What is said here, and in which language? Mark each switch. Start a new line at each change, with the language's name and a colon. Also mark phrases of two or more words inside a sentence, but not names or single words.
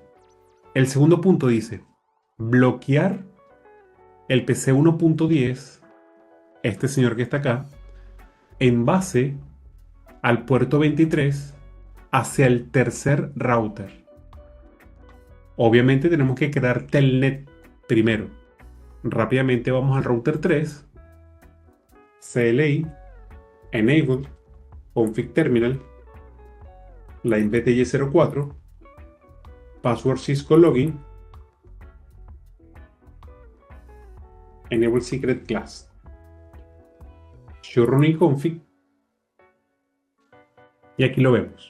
Spanish: El segundo punto dice bloquear el PC 1.10, este señor que está acá, en base al puerto 23 hacia el tercer router. Obviamente tenemos que crear telnet primero. Rápidamente vamos al router 3,
English: CLI, Enable, Config Terminal, line BTY 04, password Cisco Login, Enable Secret Class, Show Running Config,
Spanish: y aquí lo vemos.